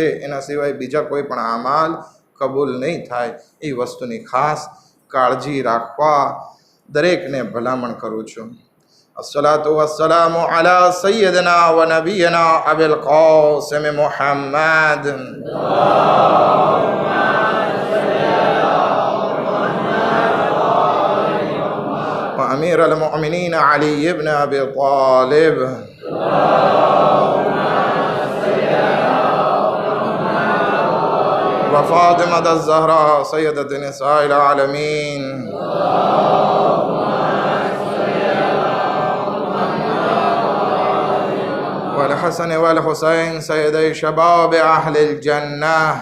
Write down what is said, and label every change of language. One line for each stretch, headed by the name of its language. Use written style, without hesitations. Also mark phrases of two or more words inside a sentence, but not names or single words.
Gujarati: એના સિવાય બીજા કોઈ પણ અમાલ કબૂલ નહીં થાય. એ વસ્તુની ખાસ કાળજી રાખવા દરેકને ભલામણ કરું છું.
Arabic: الصلاة والسلام على سيدنا ونبينا أبي القاسم محمد وأمير المؤمنين علي بن أبي طالب وفاطمة الزهراء سيدة نساء العالمين والحسن والحسين سيدي شباب أهل الجنة